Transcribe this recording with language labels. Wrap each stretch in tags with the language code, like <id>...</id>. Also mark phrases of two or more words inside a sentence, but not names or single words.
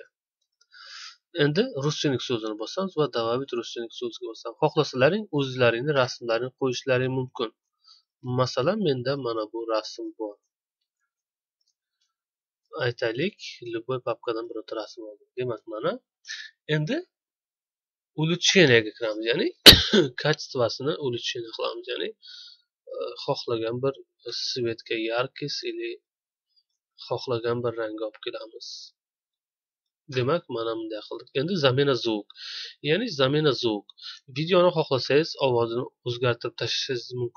<uz>Endi Rusinik so'zini bosamiz va Добавить Rusinik so'ziga bosamiz. Xohlasalaring o'zlaringni rasmlarini qo'yishlaring mumkin. Masalan, menda mana bu rasm bor. Aytaylik, любой papkadan birorta rasm oldim. Demak, mana endi улучшениyaga kiramiz, ya'ni качествосini улучшение qilamiz, ya'ni xohlagan bir svetga yarkis или xohlagan bir rangga olib kelamiz. Demak, mana bunday qildik. Endi</uz> <ru>замена звук.</ru> <uz>Ya'ni</uz> <ru>замена звук.</ru> <uz>Videoni xohlasangiz ovozini o'zgartirib tashlashingiz mumkin.</uz>